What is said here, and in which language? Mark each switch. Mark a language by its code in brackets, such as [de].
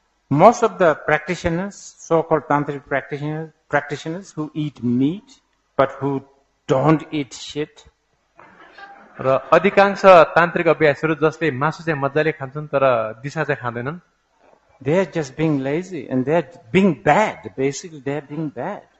[en] Most of the practitioners, so-called tantric practitioners who eat meat but who don't eat shit, [ne] र अधिकांश तान्त्रिक अभ्यासहरू जसले मासु चाहिँ मजाले खान्छन् तर दिशा चाहिँ खाँदैनन्, [en] they are just being lazy and they are being bad. Basically, they are being bad.